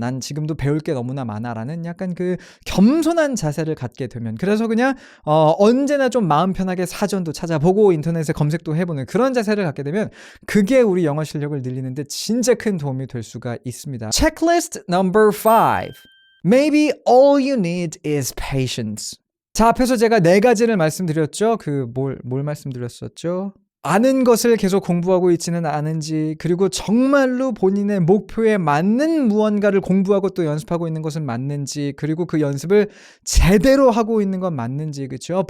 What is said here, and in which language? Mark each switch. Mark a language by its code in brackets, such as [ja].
[ko] 난 지금도 배울 게 너무나 많아 라는 약간 그 겸손한 자세를 갖게 되면 그래서 그냥 언제나 좀 마음 편하게 사전도 찾아보고 인터넷에 검색도 해보는 그런 자세를 갖게 되면 그게 우리 영어 실력을 늘리는데 진짜 큰 도움이 될 수가 있습니다. [en] Checklist number 5. Maybe all you need is patience. [ko] 자, 앞에서 제가 4가지를 말씀드렸죠. 뭘 말씀드렸었죠? 아는 것을 계속 공부하고 있지는 않은지, 그리고 정말로 본인의 목표에 맞는 무언가를 공부하고 또 연습하고 있는 것은 맞는지, 그리고 그 연습을 제대로 하고 있는 건 맞는지, 그렇죠?